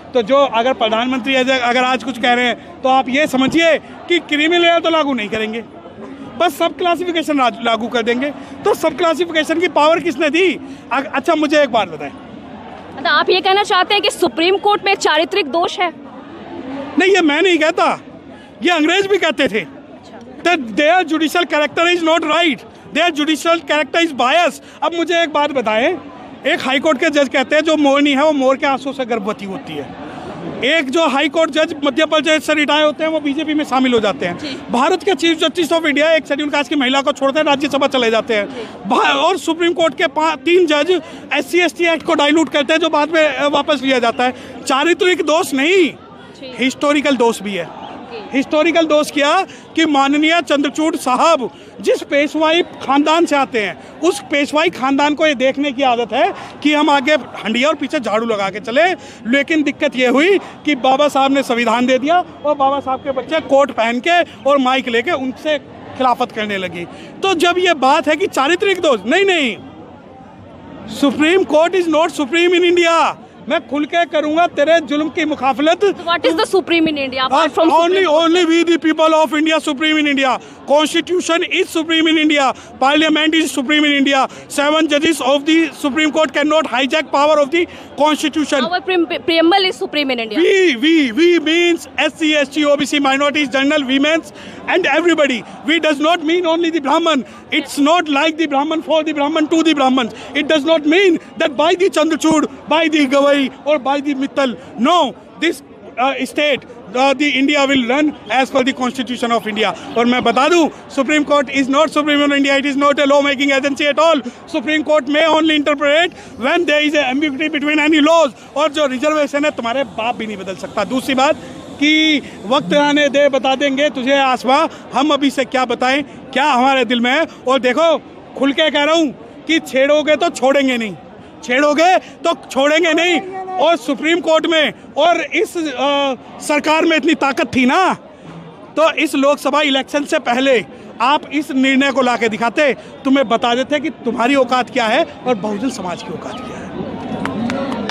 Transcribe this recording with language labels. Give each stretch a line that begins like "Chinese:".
Hindi: तो जो अगर प्रधानमंत्री अगर आज कुछ कह रहे हैं तो आप ये समझिए कि क्रीमी लेयर तो लागू नहीं करेंगे, बस सब क्लासिफिकेशन लागू कर देंगे। तो सब क्लासिफिकेशन की पावर किसने दी? अच्छा मुझे एक बात बताएं, तो आप ये कहना चाहते हैं कि सुप्रीम कोर्ट में चारित्रिक दोष है? नहीं, ये मैं नहीं कहता, ये अंग्रेज भी कहते थे।
English: Their judicial character is not right. Their judicial character is bias.
Hindi: अब मुझे एक बात बताएं, एक हाई कोर्ट के जज कहते हैं जो मोरनी है वो मोर के आंसू से गर्भवती होती है। एक जो हाई कोर्ट जज मध्य प्रदेश से रिटायर होते हैं वो बीजेपी में शामिल हो जाते हैं। भारत के चीफ जस्टिस ऑफ इंडिया एक शेड्यूल कास्ट की महिला को छोड़ते हैं, राज्यसभा चले जाते हैं। और सुप्रीम कोर्ट के 3 जज SC/ST एक्ट को डाइल्यूट करते हैं जो बाद में वापस लिया जाता है। चारित्रिक दोष नहीं, हिस्टोरिकल दोष भी है। हिस्टोरिकल दोष क्या कि माननीय चंद्रचूड़ साहब जिस पेशवाई खानदान से आते हैं उस पेशवाई खानदान को ये देखने की आदत है कि हम आगे हंडिया और पीछे झाड़ू लगा के चले। लेकिन दिक्कत ये हुई कि बाबा साहब ने संविधान दे दिया और बाबा साहब के बच्चे कोट पहन के और माइक लेके उनसे खिलाफत करने लगी। तो जब ये बात है कि चारित्रिक दोष, नहीं,
English: Supreme Court is not supreme in India.
Hindi: मैं खुल के करूंगा तेरे जुल्म की मुखाफलत।
English: What is the supreme in India? Only we the people of India supreme in India. Constitution is supreme in India. Parliament is supreme in India. 7 judges of the Supreme Court cannot hijack power of the Constitution. Our preamble is supreme in India. We means SC, ST, OBC, minorities, general, women's and everybody. We does not mean only the Brahman. It's not like the Brahman for the Brahman to the Brahmans. It does not mean that by the Chandrachud, by the Gawai or by the Mittal. No, this state the India will run as per the Constitution of India.
Hindi: और मैं बता दूं,
English: Supreme Court is not supreme in India. It is not a law making agency at all. Supreme Court may only interpret when there is a ambiguity between any laws.
Hindi: और जो reservation है तुम्हारे बाप भी नहीं बदल सकता। दूसरी बात कि वक्त आने दे बता देंगे तुझे आसमां, हम अभी से क्या बताएं क्या हमारे दिल में है। और देखो खुल के कह रहा हूँ कि छेड़ोगे तो छोड़ेंगे नहीं, छेड़ोगे तो छोड़ेंगे नहीं। और सुप्रीम कोर्ट में और इस सरकार में इतनी ताकत थी ना, तो इस लोकसभा इलेक्शन से पहले आप इस निर्णय को लाके दिखाते, तुम्हें बता देते कि तुम्हारी औकात क्या है और बहुजन समाज की औकात क्या है।